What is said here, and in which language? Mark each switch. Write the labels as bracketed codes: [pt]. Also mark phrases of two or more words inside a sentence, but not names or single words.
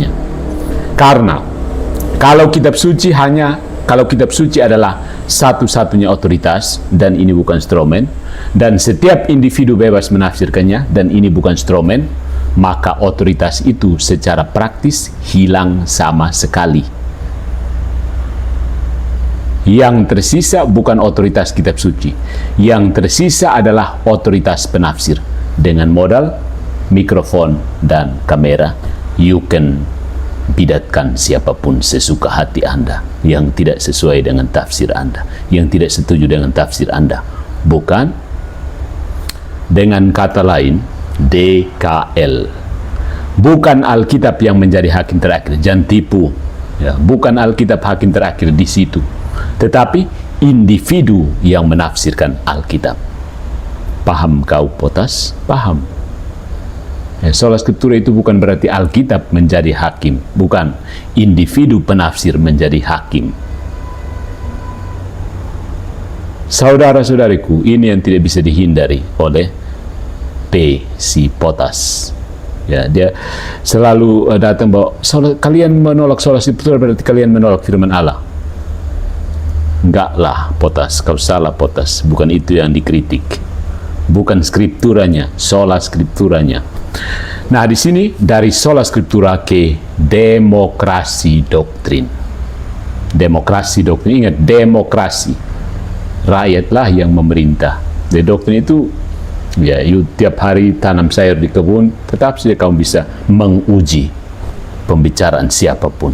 [id] Karena kalau kitab suci adalah satu-satunya otoritas, dan ini bukan stromen, dan setiap individu bebas menafsirkannya, dan ini bukan stromen, maka otoritas itu secara praktis hilang sama sekali. Yang tersisa bukan otoritas kitab suci. Yang tersisa adalah otoritas penafsir. Dengan modal mikrofon dan kamera, [en] you can [id] bidatkan siapapun sesuka hati Anda yang tidak sesuai dengan tafsir Anda, yang tidak setuju dengan tafsir Anda. Bukan? Dengan kata lain, DKL. Bukan Alkitab yang menjadi hakim terakhir. Jangan tipu. Ya, bukan Alkitab hakim terakhir di situ, tetapi individu yang menafsirkan Alkitab. Paham kau, Potas? Paham. Ya, [la] sola scriptura [id] itu bukan berarti Alkitab menjadi hakim. Bukan. Individu penafsir menjadi hakim. Saudara-saudariku, ini yang tidak bisa dihindari oleh si Potas. Ya, dia selalu datang bahwa kalian menolak [la] sola scriptura [id] berarti kalian menolak firman Allah. Enggak lah, Potas. Kau salah, Potas. Bukan itu yang dikritik. Bukan skripturanya, [la] sola scripturanya. [id] Nah, di sini dari [la] sola scriptura [id] ke demokrasi doktrin. Demokrasi doktrin, ingat, demokrasi. Rakyatlah yang memerintah. Jadi doktrin itu, ya, you tiap hari tanam sayur di kebun, tetap saja kamu bisa menguji pembicaraan siapapun.